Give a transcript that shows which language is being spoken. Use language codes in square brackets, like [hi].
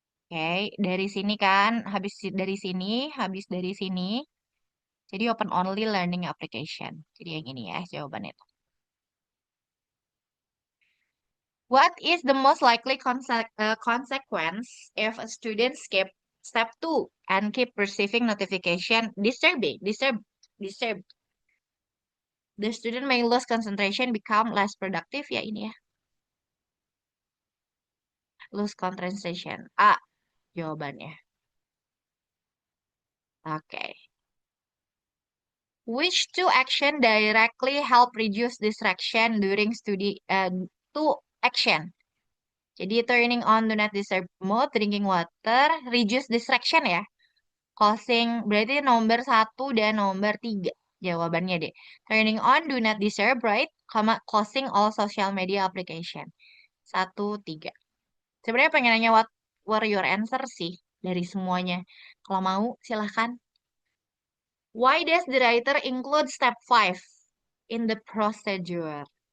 [id] Oke, dari sini kan, habis dari sini, habis dari sini. Jadi open only learning application. Jadi yang ini ya jawabannya itu. [en] What is the most likely consequence if a student skip step 2 and keep receiving notification disturbed? The student may lose concentration, become less productive. [id] Ya ini ya, [en] lose concentration. [id] A jawabannya. [en] Oke. Which two action directly help reduce distraction during study? Two action. Jadi turning on do not disturb mode, drinking water, reduce distraction ya. [id] Closing berarti nomor 1 dan nomor 3 jawabannya deh. [en] Turning on do not disturb, right? Closing all social media application. 1, 3. [id] Sebenarnya pengen nanya [en] what were your answer [id] sih dari semuanya. Kalau mau silahkan. [en] Why does the writer include step 5 in the procedure?